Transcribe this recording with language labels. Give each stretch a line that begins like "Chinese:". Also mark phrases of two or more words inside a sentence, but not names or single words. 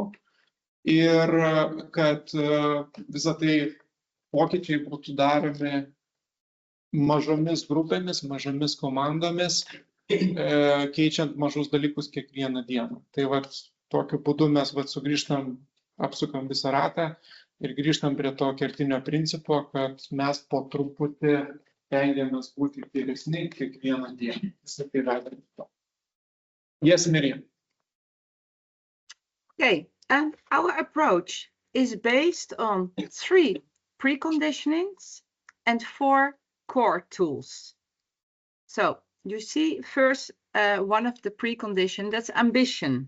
Lithuanian: Ir kad visą tai pokyčiai būtų daromi mažomis grupėmis, mažomis komandomis, keičiant mažus dalykus kiekvieną dieną. Tai vat, tokiu būdu mes sugrįžtam, apsukam visą ratą ir grįžtam prie to kertinio principo, kad mes po truputį stengiamės būti geresni kiekvieną dieną. Visą tai veda į to. Yes, Miriam.
English: Okay, and our approach is based on 3 preconditionings and 4 core tools. So you see first one of the preconditions, that's ambition.